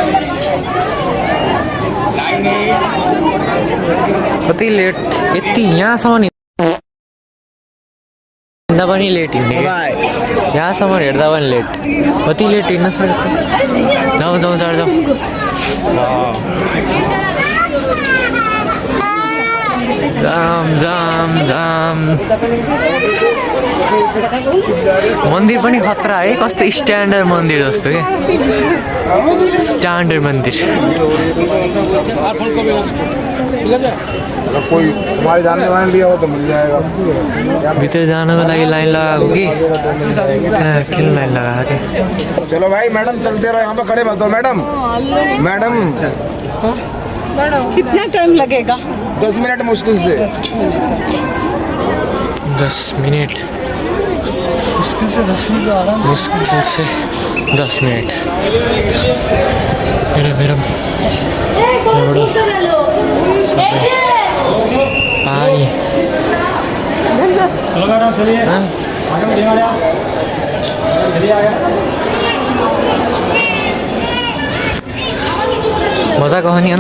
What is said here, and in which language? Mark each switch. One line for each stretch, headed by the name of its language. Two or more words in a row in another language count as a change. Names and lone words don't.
Nepali: कति लेट यति यहाँसम्म हिँड्दा पनि लेट हिँड्ने यहाँसम्म हेर्दा पनि लेट कति लेट हिँड्न सक्छ जाउँ चाँडो जाउँ जाम जाम जाम मन्दिर पनि
Hindi: खतरा है
Nepali: कस्तो स्ट्यान्डर्ड मन्दिर जस्तो क्या स्ट्यान्डर्ड मन्दिर
Hindi: कोई तुम्हारे जानने वाले लिया हो तो मिल जाएगा।
Nepali: भित्र जानको लागि लाइन लगाएको कि किन लाइन लगाएको कि
Hindi: चलो भाई मैडम चलते रहो यहाँ पे खड़े मत हो मैडम मैडम कितना टाइम लगेगा 10 मिनट मुश्किल से 10 मिनट मुश्किल से 10 मिनट मेरा पानी
Nepali: मजाको हो नि होइन